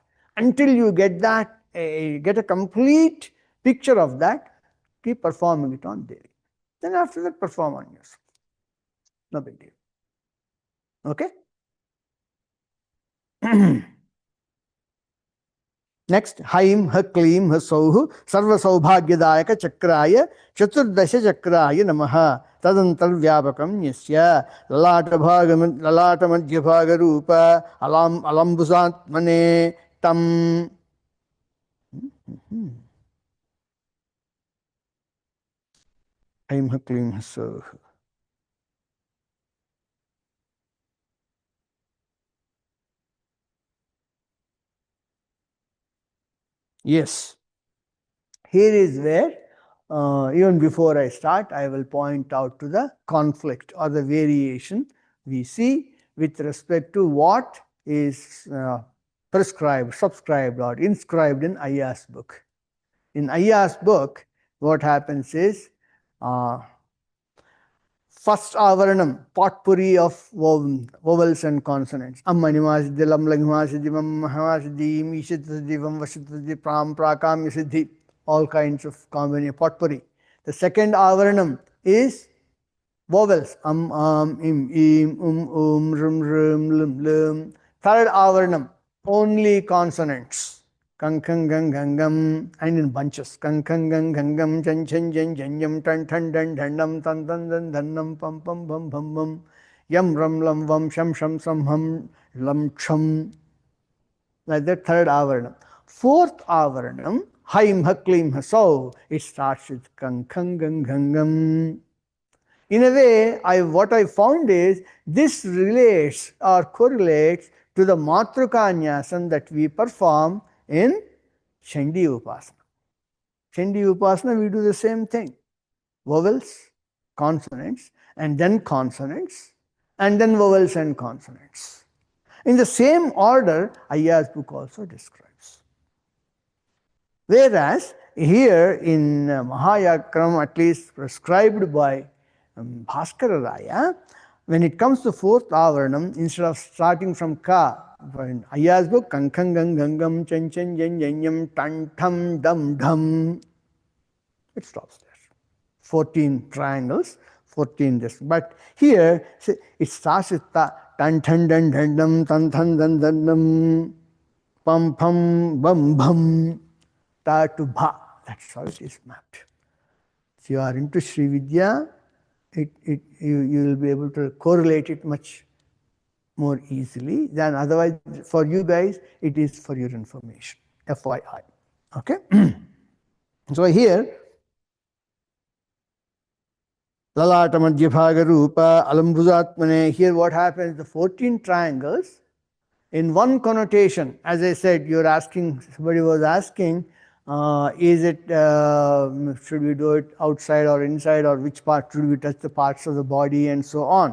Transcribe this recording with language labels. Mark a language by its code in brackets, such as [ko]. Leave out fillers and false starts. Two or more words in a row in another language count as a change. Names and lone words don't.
[en] Until you get that, get a complete picture of that, keep performing it on Devi. Then after that, perform on yourself. No big deal. Okay? Next, [sa] हैं, हक्लीं, हसौः, सर्व सौभाग्यदायक चक्राय, चतुर्दश चक्राय नमः, तदन्तर व्यापकं यस्य, ललाट मध्य भाग रूप, अलम्बुसात्मने तम्. हैं, हक्लीं, हसौः. [en] Yes. Here is where, even before I start, I will point out to the conflict or the variation we see with respect to what is prescribed, subscribed, or inscribed in Ayya's book. In Ayya's book, what happens is, first avaranam, potpourri of vowels and consonants. Ammanimasidi, lamlagmasidi, mammahamasidi, mishitadi, vamvashitadi, pram, prakam, yasiddhi, all kinds of combination, potpourri. The second avaranam is Vowels. [sa] इं, रुं, लिं, लिं. [en] Third avarnam, only consonants. [sa] कंकं, गं, गंगं, [en] and in bunches. [sa] कंकं, गं, गंगं, चं, चं, जं, जंयं, टं, टं, डं, डंडं, तं, तं, दं, धंनं, पं, पं, बं, बं, बं. यं, रं, लं, वं, शं, शं, सं, हं, लं, क्षं. [en] Like the third avarnam. Fourth avarnam, [sa] हैं, हक्लीं, हसौ. [en] It starts with [sa] कंकं, गं, गंगं. [en] In a way, what I found is this relates or correlates to the Matrukanyasam that we perform in Chandi Upasana. Chandi Upasana, we do the same thing. Vowels, consonants, and then consonants, and then vowels and consonants. In the same order, Ayya's book also describes. Whereas here in Mahayakram, at least prescribed by Bhaskara Raya, when it comes to fourth avarnam, instead of starting from Ka, in Ayya's book, [sa] कंकंगं, गंगं, चंचं, जं, जंयं, टं, टं, डं, [en] Dham, it stops there. 14 triangles, 14 this. But here, it starts with [sa] त, तं, तं, दं, दं, धं, तं, तं, दं, दं, धं, पं, पं, बं, बं, [en] Ta to Bha. That's how it is mapped. If you are into Sri Vidya, you will be able to correlate it much more easily than otherwise. For you guys, it is for your information, FYI. Okay? So here, [sa] ललाट मध्यभाग रूप अलम्बुजात्मने, [en] here what happens, the 14 triangles, in one connotation, as I said, you're asking, somebody was asking, is it, should we do it outside or inside, or which part should we touch the parts of the body and so on.